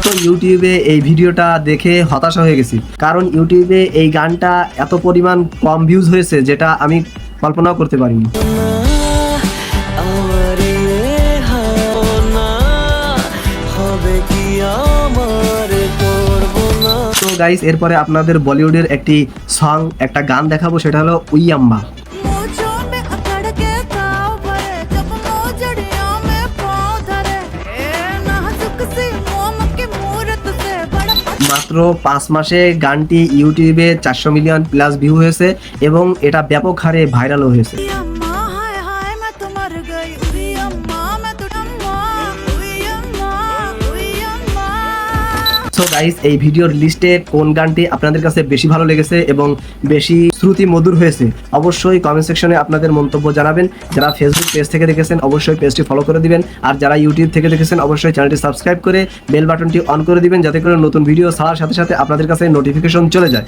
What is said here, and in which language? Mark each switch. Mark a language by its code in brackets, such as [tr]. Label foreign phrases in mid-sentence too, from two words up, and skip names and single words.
[bn] তো ইউটিউবে এই ভিডিওটা দেখে হতাশা হয়ে গেছি, কারণ ইউটিউবে এই গানটা এত পরিমাণ কম ভিউজ হয়েছে যেটা আমি কল্পনাও করতে পারিনি। আমার না হবে কি আমার করবো না তো গাইস এরপরে আপনাদের বলিউডের একটি সং একটা গান দেখাবো, সেটা হলো উইয়াম্বা। [hi] मुझों में अकड़ के ताव भरे जब मोजड़ियों में पाँव धरे ए नाजुक सी मोम की मूरत से बड़ा [bn] মাত্র 5 মাসে গানটি ইউটিউবে 400 [en] million plus view [bn] হয়েছে এবং এটা ব্যাপক হারে ভাইরালও হয়েছে। [hi] उई अम्मा हाय हाय मैं तो मर गई उई अम्मा मैं तो अम्मा उई अम्मा उई अम्मा। [en] so guys [bn] এই ভিডিওর লিস্টে কোন গানটি আপনাদের কাছে বেশি ভালো লেগেছে এবং বেশি শ্রুতি মধুর হয়েছে অবশ্যই [en] comment section [bn] আপনাদের মন্তব্য জানাবেন। যারা ফেসবুক পেজ থেকে দেখেছেন অবশ্যই পেজটি ফলো করে দিবেন, আর যারা ইউটিউব থেকে দেখেছেন অবশ্যই চ্যানেলটি সাবস্ক্রাইব করে [en] bell button [bn] অন করে দিবেন, যাতে করে নতুন ভিডিও ছাড়ার সাথে সাথে আপনাদের কাছে নোটিফিকেশন চলে যায়।